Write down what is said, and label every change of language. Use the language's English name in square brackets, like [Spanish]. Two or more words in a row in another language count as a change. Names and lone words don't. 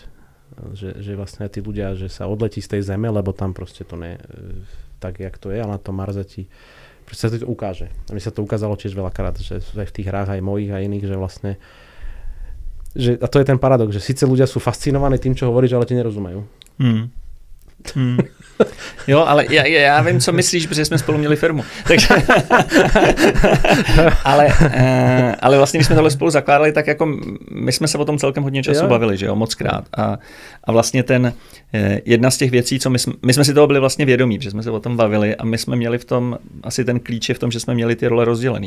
[Slovak] Že vlastne tí ľudia, že sa odletí z tej zeme, lebo tam proste to nie tak, jak to je, ale na tom Marze ti proste sa to ukáže. A mi sa to ukázalo tiež veľakrát, že aj v tých hrách aj mojich a iných, že vlastne a to je ten paradox, že síce ľudia sú fascinovaní tým, čo hovoríš, ale ti nerozumejú. [Czech] Jo, ale já vím, co myslíš, protože jsme spolu měli firmu. Takže ale vlastně, když jsme tohle spolu zakládali, tak jako my jsme se o tom celkem hodně času bavili, že jo, mockrát. A vlastně jedna z těch věcí, co my jsme si toho byli vlastně vědomí, že jsme se o tom bavili a my jsme měli v tom, asi ten klíč je v tom, že jsme měli ty role rozdělený.